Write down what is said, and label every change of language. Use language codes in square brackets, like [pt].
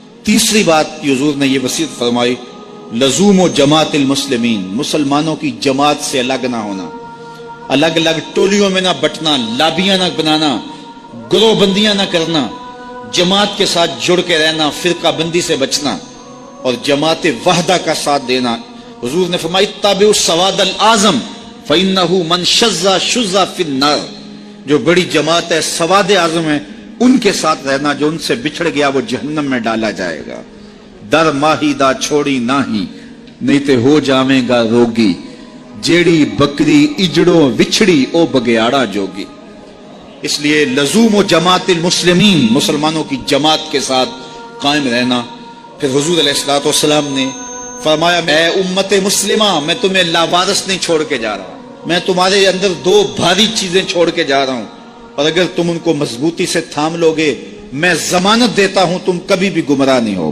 [ur] تیسری بات کی حضور نے یہ وصیت فرمائی, [ar] لزوم و جماعت المسلمین, [ur] مسلمانوں کی جماعت سے الگ نہ ہونا, الگ الگ ٹولیوں میں نہ بٹنا, لابیاں نہ بنانا, گروہ بندیاں نہ کرنا, جماعت کے ساتھ جڑ کے رہنا, فرقہ بندی سے بچنا اور جماعت وحدہ کا ساتھ دینا. حضور نے فرمایا [ar] اتبعوا السواد الاعظم فانه من شذ شذ فی النار, [ur] جو بڑی جماعت ہے, سواد اعظم ہے, ان کے ساتھ رہنا, جو ان سے بچھڑ گیا وہ جہنم میں ڈالا جائے گا. [pa] در ماہی دا چھوڑی ناہی, نہیں تے ہو جاویں گا روگی, جیڑی بکری اجڑوں وچھڑی او بگیاڑا جوگی. [ur] اس لیے [ar] لزوم و جماعت المسلمین, [ur] مسلمانوں کی جماعت کے ساتھ قائم رہنا. پھر حضور علیہ الصلوۃ والسلام نے فرمایا اے امت مسلمہ, میں تمہیں لاوارث نہیں چھوڑ کے جا رہا, میں تمہارے اندر 2 بھاری چیزیں چھوڑ کے جا رہا ہوں, اور اگر تم ان کو مضبوطی سے تھام لوگے میں ضمانت دیتا ہوں تم کبھی بھی گمراہ نہیں ہوگے.